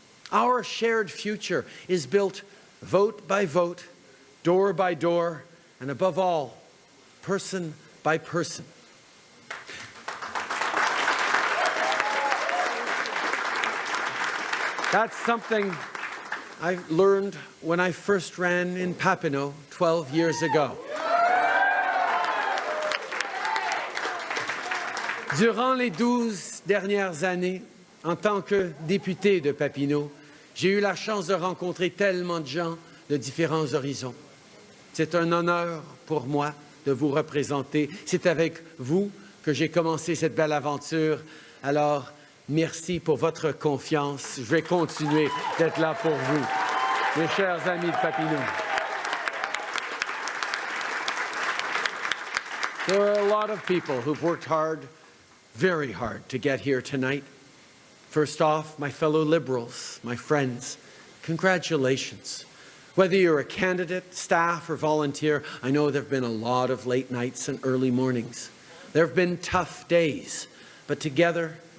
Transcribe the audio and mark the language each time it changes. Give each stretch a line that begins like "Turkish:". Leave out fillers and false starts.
English: Our shared future is built vote by vote, door by door, and above all, person by person. That's something I learned when I first ran in Papineau 12 years ago.
French: Durant les 12 dernières années, en tant que député de Papineau, j'ai eu la chance de rencontrer tellement de gens de différents horizons. C'est un honneur pour moi de vous représenter. C'est avec vous que j'ai commencé cette belle aventure. Alors, merci pour votre confiance. Je vais continuer d'être là pour vous, mes chers amis de Papineau.
English: There are a lot of people who've worked hard, very hard, to get here tonight. First off, my fellow Liberals, my friends, congratulations. Whether you're a candidate, staff, or volunteer, I know there have been a lot of late nights and early mornings. There have been tough days, but together